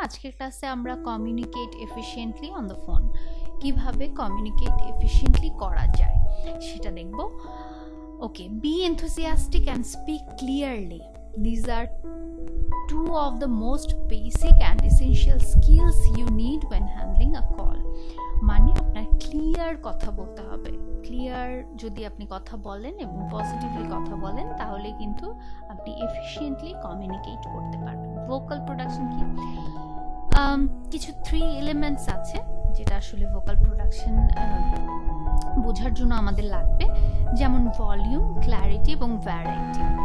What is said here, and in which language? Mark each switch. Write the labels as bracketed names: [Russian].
[Bangla] আজকের ক্লাসে আমরা [English] communicate efficiently on the phone [Bangla] কিভাবে কমিউনিকেট এফিশিয়েন্টলি করা যায় সেটা দেখব। ওকে, B [English] enthusiastic and speak clearly. These are two of the most basic and essential skills you need when handling a call. [Bangla] মানে আপনার ক্লিয়ার কথা বলতে হবে। ক্লিয়ার যদি আপনি কথা বলেন এবং পজিটিভলি কথা বলেন তাহলে কিন্তু আপনি এফিশিয়েন্টলি কমিউনিকেট করতে পারবেন। ভোকাল প্রোডাকশন কি? কিছু 3 এলিমেন্টস আছে যেটা আসলে ভোকাল প্রোডাকশন বোঝার জন্য আমাদের লাগবে, যেমন ভলিউম, ক্ল্যারিটি এবং ভ্যারাইটি।